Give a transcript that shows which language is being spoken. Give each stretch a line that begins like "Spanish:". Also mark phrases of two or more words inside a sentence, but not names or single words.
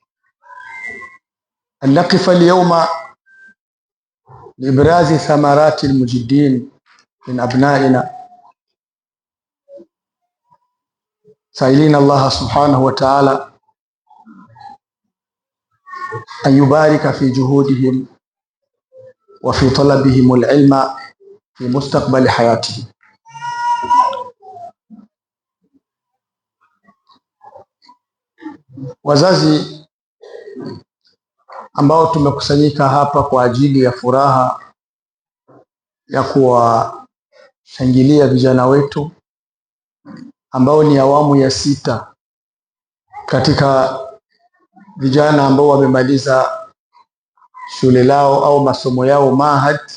Arabic: أن نقف اليوم لإبراز ثمرات المجدين من أبنائنا، سائلين الله سبحانه وتعالى أن يبارك في جهودهم وفي طلبهم العلم في مستقبل حياتهم.
Swahili: Wazazi ambao tumekusanyika hapa kwa ajili ya furaha ya kuwashangilia vijana wetu ambao ni awamu ya 6 katika vijana ambao wamemaliza shule lao au masomo yao Mahad.